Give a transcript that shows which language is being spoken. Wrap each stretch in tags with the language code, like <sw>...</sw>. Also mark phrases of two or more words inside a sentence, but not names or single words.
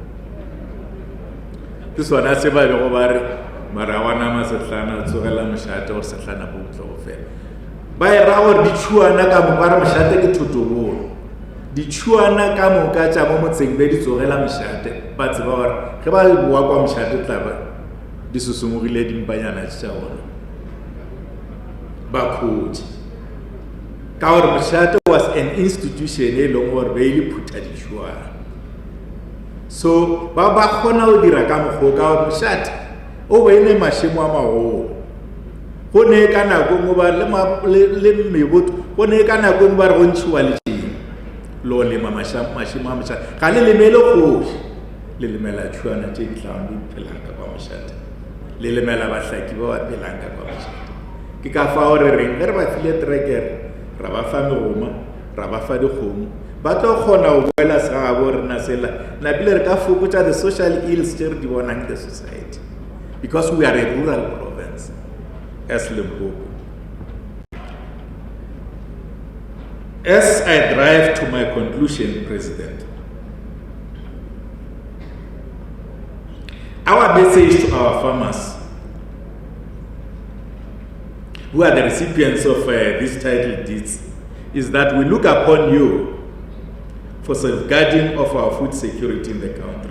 <nso>ke sona se ba bego ba re mara wa nama sehlana tsogela mošate gore sehlana bo tle go fela ba e ra gore ditšhuana ka mo ba re mošate ke thotobolo ditšhuana ka moka tša mo motseng be di tsogela mošate ba tseba gore ge ba boa kwa mošate tlaba di susumogile dimpanyana tša bona ba khutše ka gore mošate</nso> <en>was an institution</en> <nso>e leng gore be e le phutha ditšhuana, so ba kgona go dira ka mokgwa ka gore mošate o bene mashimo a maholo go ne ka nako mo ba le mebotho go ne ka nako mo ba re go ntshiwa le tšeng lo lema mashimo a mošate ga le lemele kgoši le lemela tšhuana tše di tlang di phelang ka kwa mošate le lemela bahlaki ba ba phelang ka kwa mošate ke ka fao re reng ge re ba file terekere ra ba fa megoma ra ba fa dikgomo ba tlo kgona go boela segabo rena sela napile re ka fokotša</nso> <en>the social ills</en> <nso>tše re di bonang</nso> <en>the society because we are a rural province as Limpopo. As I drive to my conclusion, President, our message to our farmers who are the recipients of these title deeds is that we look upon you for safeguarding of our food security in the country.</en>